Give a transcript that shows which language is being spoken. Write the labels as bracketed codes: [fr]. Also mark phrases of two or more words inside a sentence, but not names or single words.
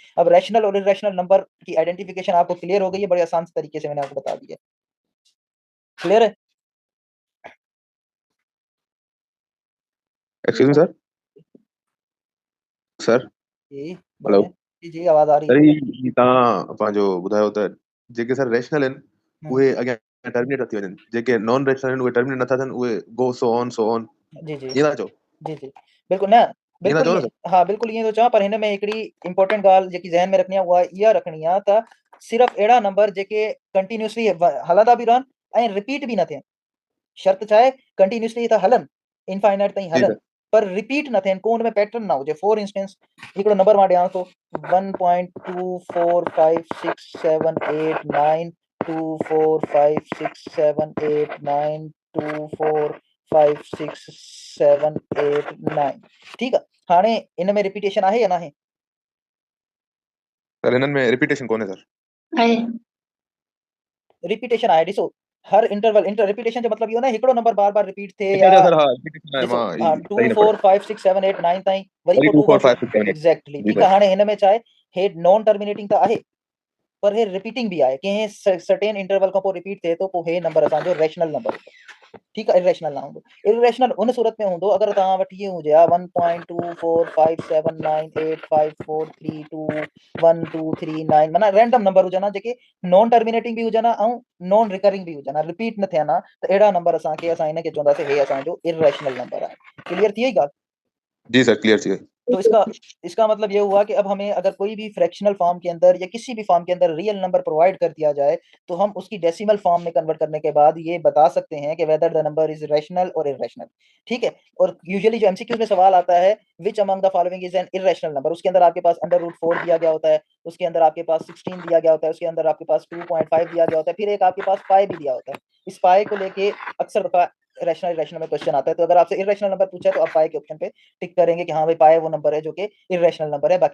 [hi] अब रैशनल और [en] irrational number [hi] की आइडेंटिफिकेशन आपको क्लियर हो गई है, बड़े आसान तरीके से मैंने आपको बता दिया। क्लियर है? [en] excuse me sir. [hi] सर जी हेलो। बोले। जी जी, आवाज आ रही है, सर बोले। [sd] ही तव्हां जो ॿुधायो त जेके सर रैशनल आहिनि हम्म, उहे अॻियां टर्मिनेट थी वञनि, जेके नॉन रैशनल आहिनि उहे टर्मिनेट नथा थियनि, उहे [en] go so on [hi] जी जी [sd] ईअं था चओ? [hi] जी जी, बिल्कुल ना, [sd] ईअं था [hi] बिल्कुल [sd] चओ [hi] ये। [sd] न सर? हाँ बिल्कुल, ये तो चाह पर हिन में हिकिड़ी इंपॉर्टेंट ॻाल्हि जेकी ज़हन में रखणी आहे, उहा इहा रखणी आहे त सिर्फ एड़ा नंबर जेके कंटिन्यूअसली हलंदा भी रहन ऐं रिपीट भी न थियन। शर्त छा आहे कंटिन्यूअसली त हलन इनफाइनाइट ताईं [hi] जी [sd] हलन सर पर रिपीट न थियन, को उन में पैटर्न ना हुजे। [en] for instance [sd] हिकिड़ो नंबर मां ॾियां थो 1.24567892456789 24567892456789 ठीक आहे। हाणे इन में रिपीटेशन आहे या नाहे? सर हिननि में रिपीटेशन कोन्हे सर। आहे रिपीटेशन आहे। ॾिसो हर इंटरवल रिपीटेशन जो मतलब इहो न हिकिड़ो नंबर बार बार रिपीट थिए अच्छा या अच्छा सर हाँ रिपीटेशन आहे ॾिसो मां हाँ सही 2 न 4 पढ़ियो 5 6 7 8 9 ताईं वरी वरी को 2 4 5 6 7 8 एग्जैक्टली जी [hi] ठीक है। [sd] सर हाणे हिन में छा आहे हे [en] non terminating [sd] त आहे पर हे रिपीटिंग भी आहे कंहिं [en] certain interval [sd] खां पोइ रिपीट थिए थो पोइ हे नंबर असांजो [en] rational number [sd] हूंदो। ठीक आहे इरेशनल ना हूंदो। इरेशनल उन सूरत में हूंदो अगर तव्हां वटि इहो हुजे 1.24579855432123 माना [en] random number [sd] हुजनि जेके [en] non terminating [sd] भी हुजनि ऐं [en] non recurring [sd] भी हुजनि रिपीट न थियनि त अहिड़ा नंबर असांखे असां हिनखे चवंदासीं हे असांजो [en] irrational number [sd] आहे। क्लियर थी वई ॻाल्हि? जी सर क्लियर थी वई। [hi] तो इसका मतलब ये हुआ कि अब हमें अगर कोई भी [en] fractional form [hi] के अंदर या किसी भी फॉर्म के अंदर [en] real number [hi] प्रोवाइड कर दिया जाए तो हम उसकी [en] decimal form [hi] में कन्वर्ट करने के बाद ये बता सकते हैं कि [en] whether the number is rational or irrational. [hi] ठीक है। और यूजुअली जो एमसीक्यू में सवाल आता है [en] which among the following is an irrational number, [hi] उसके अंदर आपके पास √4 दिया गया होता है, उसके अंदर आपके पास 16 दिया गया होता है, उसके अंदर आपके पास 2.5 दिया गया होता है, फिर एक आपके पास पाई भी दिया होता है। इस पाई को लेके अक्सर दफा [en] rational irrational [hi] में क्वेश्चन आता है। तो अगर आपसे [en] irrational number [hi] पूछा है तो आप पाई के ऑप्शन पे टिक करेंगे कि हाँ भाई पाए वो नंबर है जो कि [en] irrational number [hi] है।